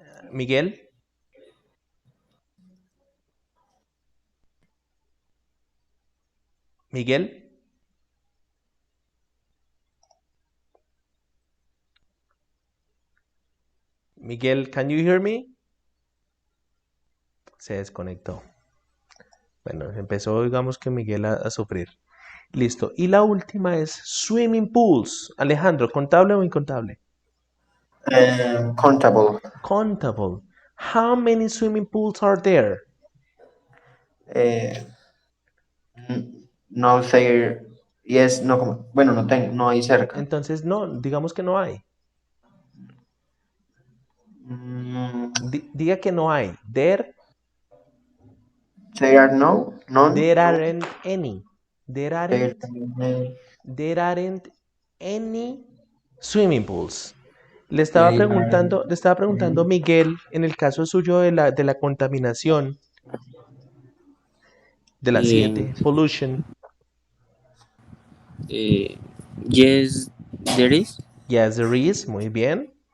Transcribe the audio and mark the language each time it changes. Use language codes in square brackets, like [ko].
[en] Miguel, Miguel, Miguel, can you hear me? [es] Se desconectó. Bueno, empezó, digamos que Miguel a sufrir. Listo. Y la última es swimming pools. Alejandro, ¿contable o incontable? [en] Countable. Countable. How many swimming pools are there? [es] No sé. [en] Yes, no, [es] bueno, no tengo, no hay cerca. Entonces, no, digamos que no hay. Mm, Diga que no hay. There [en] There are no, none. There aren't any. There There, aren't, there aren't any swimming pools. [es] Le estaba preguntando Miguel, en el caso suyo de la contaminación, de la Eh, siguiente, pollution. [en] yes, there is. Yes, there is, [es] muy bien.